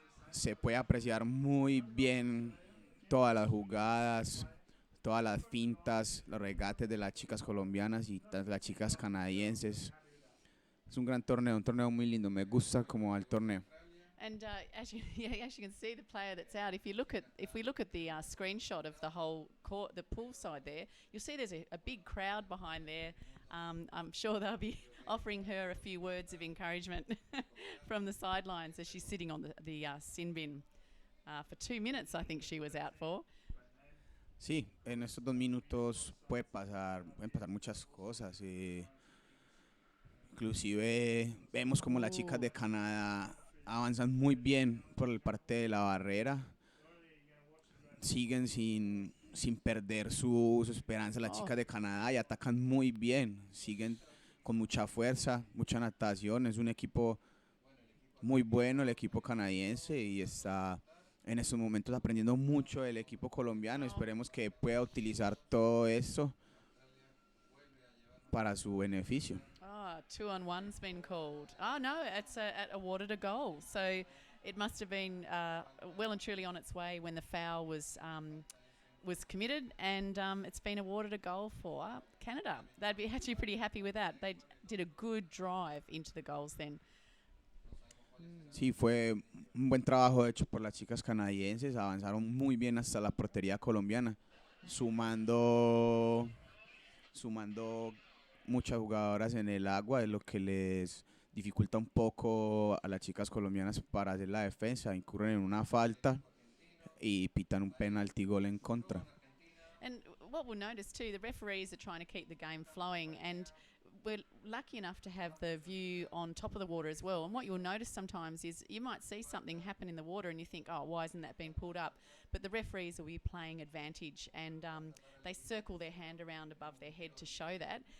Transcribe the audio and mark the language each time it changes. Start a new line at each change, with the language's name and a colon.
Spanish: Se puede apreciar muy bien todas las jugadas, todas las fintas, los regates de las chicas colombianas y las chicas canadienses. Es un gran torneo, un torneo muy lindo. Me gusta cómo va el torneo.
English: And as you can see the player that's out, if we look at the screenshot of the whole court, the pool side there, you'll see there's a big crowd behind there. I'm sure they'll be offering her a few words of encouragement from the sidelines as she's sitting on the sin bin for 2 minutes. I think she was out for.
Spanish: Sí, en estos 2 minutos pueden pasar muchas cosas. Inclusive vemos como las chicas de Canadá avanzan muy bien por el parte de la barrera. Siguen sin perder su esperanza las chicas de Canadá y atacan muy bien. Siguen con mucha fuerza, mucha natación. Es un equipo muy bueno el equipo canadiense y está en estos momentos aprendiendo mucho del equipo colombiano. Esperemos que pueda utilizar todo esto para su beneficio.
English: 2-on-1's been called. Oh no, it's awarded a goal. So it must have been well and truly on its way when the foul was committed, and it's been awarded a goal for Canada. They'd be actually pretty happy with that. They did a good drive into the goals then.
Spanish: Sí, fue un buen trabajo hecho por las chicas canadienses. Avanzaron muy bien hasta la portería colombiana, sumando muchas jugadoras en el agua, es lo que les dificulta un poco a las chicas colombianas para hacer la defensa. Incurren en una falta y pitan un penalti gol en contra.
English: And what we'll notice too, the referees are trying to keep the game flowing, and we're lucky enough to have the view on top of the water as well. And what you'll notice sometimes is you might see something happen in the water and you think, oh, why isn't that being pulled up? But the referees will be playing advantage, and they circle their hand around above their head to show that.